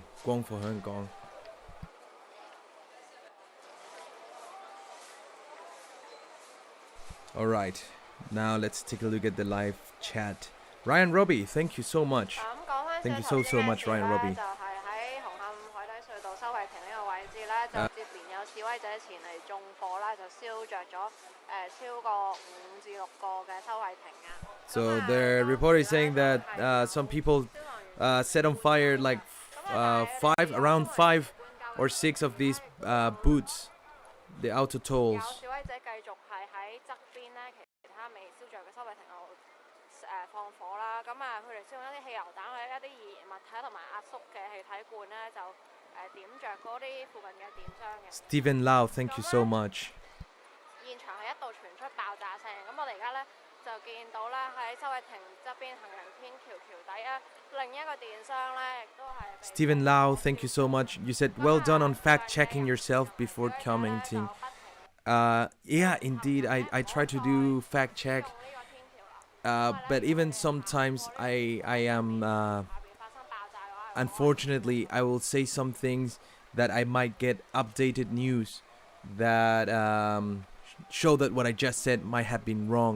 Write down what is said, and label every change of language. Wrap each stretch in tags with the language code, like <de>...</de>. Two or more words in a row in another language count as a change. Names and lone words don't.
<yue>光復香港。</yue> <en>Alright, now let's take a look at the live chat. Ryan Robbie, thank you so much. Thank you so much, Ryan Robbie.</en> <yue>就係喺紅磡海底隧道收費亭呢個位置咧，就接連有示威者前嚟縱火啦，就燒着咗超過5至6個嘅收費亭啊。</yue> <en>So the reporter is saying that some people set on fire like around 5 or 6 of these booths, the auto tolls.</en> <yue>有示威者繼續係喺側邊咧，其他未燒着嘅收費亭度放火啦。咁啊，佢哋使用一啲汽油彈或者一啲易燃物體同埋壓縮嘅氣體罐咧，就點着嗰啲附近嘅電箱嘅。</yue> <en>Stephen Lau, thank you so much.</en> <yue>現場係一度傳出爆炸聲，咁我哋而家咧就見到咧喺收費亭側邊行人天橋橋底啊，另一個電箱咧亦都係。</yue> <en>Stephen Lau, thank you so much. You said well done on fact checking yourself before commenting. Yeah, indeed, I try to do fact check. But even sometimes I am unfortunately I will say some things that I might get updated news that show that what I just said might have been wrong.</en>